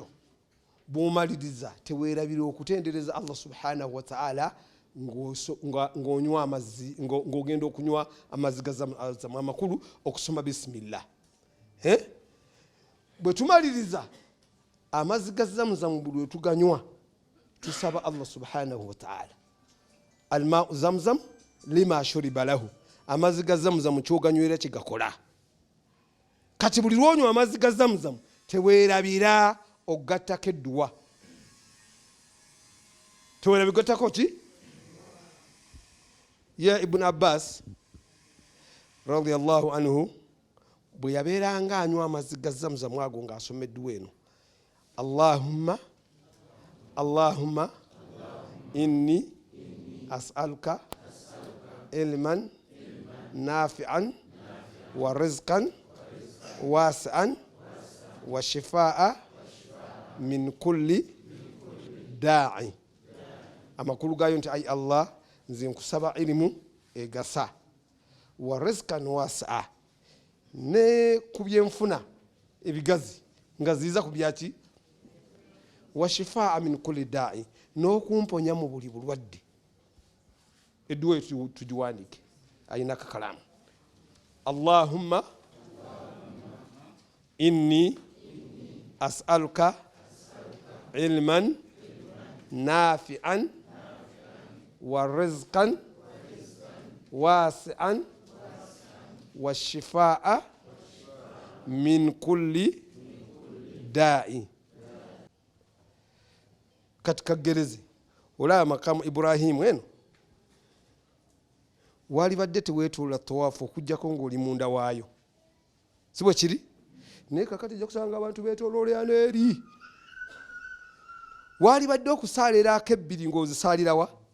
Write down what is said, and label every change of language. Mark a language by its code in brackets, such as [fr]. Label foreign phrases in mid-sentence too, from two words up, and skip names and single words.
[lg] Bw'omaliriza teweerabira okutendereza [ar] الله سبحانه وتعالى [lg] ng'onywa amazzi ng'ogenda okunywa amazzi ga Zamzam amakulu okusoma bisimillah. Bwe tumaliriza amazzi ga Zamzam buli tuganywa tusaba [ar] الله سبحانه وتعالى. ماء زمزم لما شرب له, [lg] amazzi ga Zamzam kyoganywera kigakola. Kati buli lwonywa amazzi ga Zamzam teweerabira ogattako edduwa, teweerabigattako ki ya Ibn Abbas [ar] رضي الله عنه [lg] bwe yabeeranga anywa amazzi ga Zamzam ago ng'asoma edduwa eno, [ar] اللهم إني أسألك علما نافعا ورزقا واسعا وشفاء من كل داء. [lg] Amakulu gayo nti ay Allah nze nkusaba ilimu egasa [ar] ورزقا واسعا [lg] ne kubyenfuna ebigazi nga ziza kubyaki [ar] وشفاء من كل داء [lg] n'okumponya mu buli bulwadde. Edduwa tugiwandiike ayina kakalamu. [ar] اللهم إني أسألك علما نافعا ورزقا واسعا وشفاء من كل داء. [lg] Katika gerezi olaba makamu Ibrahimu eno wali badde teweetuula tawaafu okujjako ng'oli munda waayo, si bwe kiri? Naye kakati ojja kusanga abantu beetooloolera eri. Wali badde okusaalira akebbiri ng'ozisaalirawa?